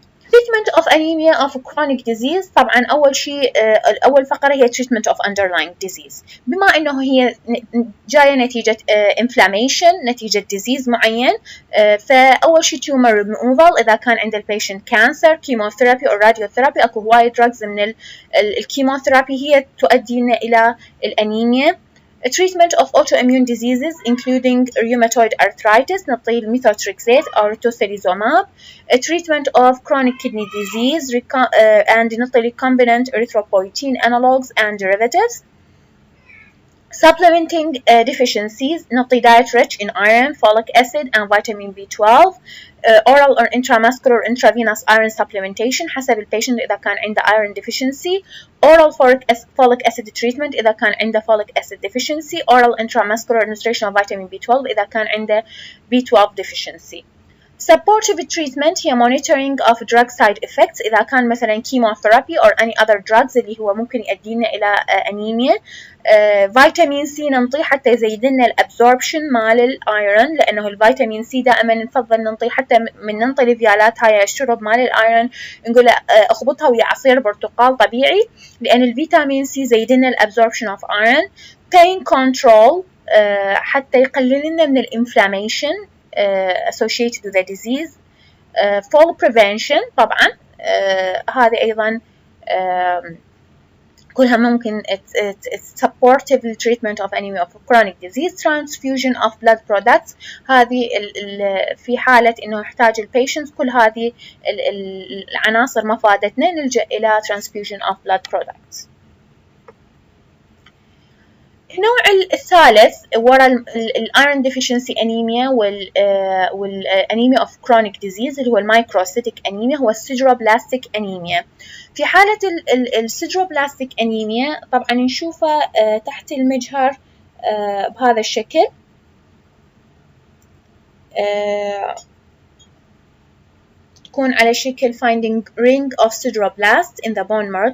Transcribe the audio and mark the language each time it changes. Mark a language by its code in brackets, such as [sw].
[en] treatment of anemia of chronic disease [ar] طبعا أول شيء أول فقرة هي [en] treatment of underlying disease، [ar] بما أنه هي جاية نتيجة inflammation نتيجة disease معين، فأول شيء tumor removal إذا كان عند البيشنت cancer، chemotherapy أو radiotherapy. أكو هواي drugs من الكيموثيرابي هي تؤدينا إلى الأنيميا. [en] treatment of autoimmune diseases including rheumatoid arthritis [ar] نعطي الميثوتريكسات أو [en] tocilizumab. Treatment of chronic kidney disease and نعطي recombinant erythropoietin analogues and derivatives. Supplementing deficiencies نعطي diet rich in iron, folic acid and vitamin B12. Oral or intramuscular intravenous iron supplementation [ar] حسب البيشنت إذا كان عنده [en] iron deficiency. Oral folic acid treatment [ar] إذا كان عنده [en] folic acid deficiency. Oral intramuscular administration of vitamin B12 [ar] إذا كان عنده [en] B12 deficiency. Supportive treatment هي monitoring of drug side effects إذا كان مثلا chemotherapy or any other drugs [ar] اللي هو ممكن يؤدينا إلى أنيميا. فيتامين سي ننطيه حتى يزيد لنا الابزوربشن مال الايرون، لانه الفيتامين سي دائما نفضل ننطيه حتى من ننطي الفيالات هاي الشرب مال الايرون نقول اخبطها ويا عصير برتقال طبيعي، لان الفيتامين سي يزيد لنا الابزوربشن اوف ايرون. [en] pain control [ar] حتى يقلل لنا من الانفلاميشن [en] associated with the disease. fall prevention [ar] طبعا هذه ايضا كلها ممكن [en] supportive treatment of anemia of chronic disease. transfusion of blood products [ar] هذه في حالة إنه يحتاج البيشنت كل هذه العناصر ما فادتنا نلجأ إلى transfusion of blood products. النوع الثالث وراء الايرون deficiency anemia والانيميا of chronic disease اللي هو المايكروسيتيك انيميا هو السيدروبلاستيك انيميا. في حالة السيدروبلاستيك انيميا طبعا نشوفه تحت المجهر بهذا الشكل. تكون على شكل [en] finding ring of sideroblast in the bone marrow.